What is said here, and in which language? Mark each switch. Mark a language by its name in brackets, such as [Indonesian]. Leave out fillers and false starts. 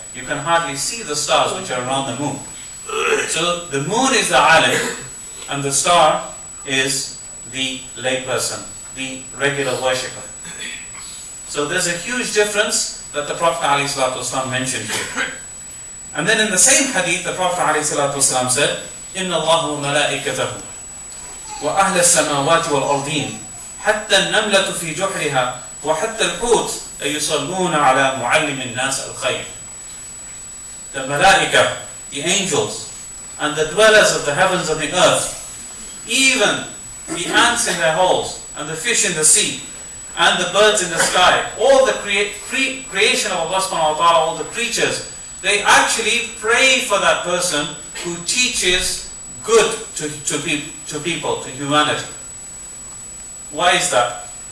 [English] You can hardly see the stars which are around the moon. So the moon is the alim, and the star is the lay person, the regular worshipper. So there's a huge difference that the Prophet ﷺ mentioned here. And then in the same hadith, the Prophet ﷺ said, [Arabic] إِنَّ اللَّهُ وَمَلَائِكَتَهُ وأهل السماوات والأرضين حتى النملة في جحرها وحتى الحوت يصلون على معلم الناس الخير. [English] The malaika, the angels, and the dwellers of the heavens and the earth, even the ants in their holes, and the fish in the sea, and the birds in the sky, all the creation of Allah subhanahu wa ta'ala, all the creatures, they actually pray for that person who teaches good to people, to humanity. Why is that?